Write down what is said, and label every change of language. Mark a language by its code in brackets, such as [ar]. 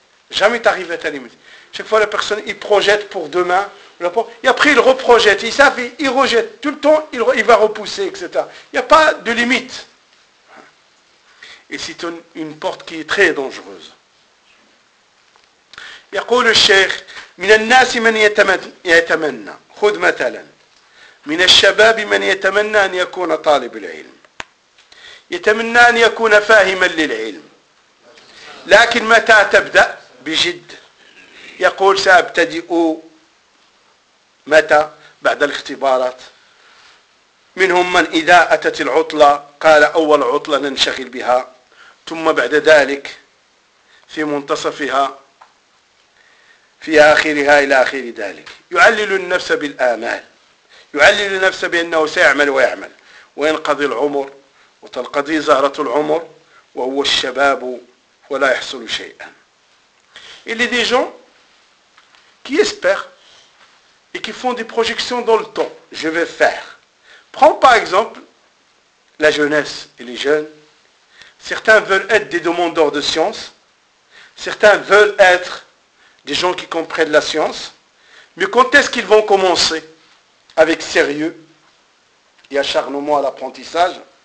[fr] Jamais t'arrives à ta limite. Chaque fois la personne, il projette pour demain, et après il reprojette, il savait, il rejette, tout le temps il va repousser, etc. Il n'y a pas de limite. Et c'est une porte qui est très dangereuse. [ar] يقول الشيخ من الناس من يتمنى خذ مثلا من الشباب من يتمنى أن يكون طالب العلم يتمنى أن يكون فاهما للعلم لكن متى تبدأ بجد يقول سأبتدئ متى بعد الاختبارات منهم من إذا أتت العطلة قال أول عطلة ننشغل بها ثم بعد ذلك في منتصفها في آخرها إلى آخر ذلك يعلل النفس بالآمال يعلل النفس بأنه سيعمل ويعمل وينقضي العمر وتنقضي زهرة العمر وهو الشباب ولا يحصل شيئا [fr] Et les des gens qui espèrent et qui font des projections dans le temps, je vais faire. Prends par exemple la jeunesse et les jeunes. Certains veulent être des demandeurs de science. Certains veulent être des gens qui comprennent la science, mais quand est-ce qu'ils vont commencer avec sérieux et acharnement à l'apprentissage?